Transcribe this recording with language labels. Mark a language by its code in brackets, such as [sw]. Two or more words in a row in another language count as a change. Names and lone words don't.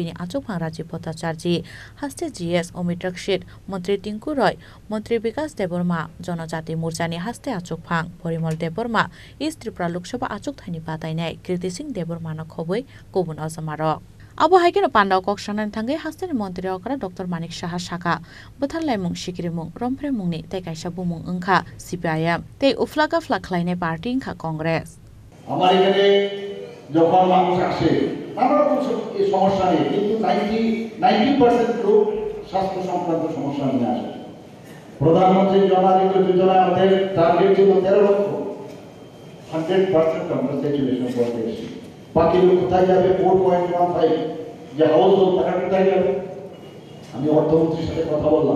[trp] नि आचुकफां राजीव भट्टाचार्य हस्ते GS अमित रक्षित मंत्री टिंकु रॉय मंत्री विकास देबबर्मा जनजाति मोर्चानि हस्ते आचुकफां परिमल देबबर्मा ईस्ट त्रिपुरा लोकसभा आचुकथाइनि बादायनाय कीर्ति सिंह देबबर्मानो खबै गुबुन अजमारक आबहायकेन पान्दाव कक्सानानि थांगै हास्तेनि मन्त्री अकरा डॉक्टर मानिक साहा साका बोथार लाइमुं सिक्रिमुं रंफ्रेमुंनि तै काइसा बुमुं ओंखा CPIM तै उफ्लाका फ्लाखलाइने पार्टी ओंखा कांग्रेस [bn] আমার এখানে যখন মানুষ আসে আমরা এই সমস্যা নেই কিন্তু 90% লোক স্বাস্থ্য সংক্রান্ত সমস্যা নিয়ে আসে প্রধানমন্ত্রী জন আরোগ্য যোজনা আমাদের টার্গেট ছিল 13 লক্ষ 100% আমরা স্যাচুরেশন করতে এসেছি বাকি লোক কোথায় যাবে 4.15 যে [en] house hold [bn] টাকা কোথায় যাবে আমি অর্থমন্ত্রীর সাথে কথা বললাম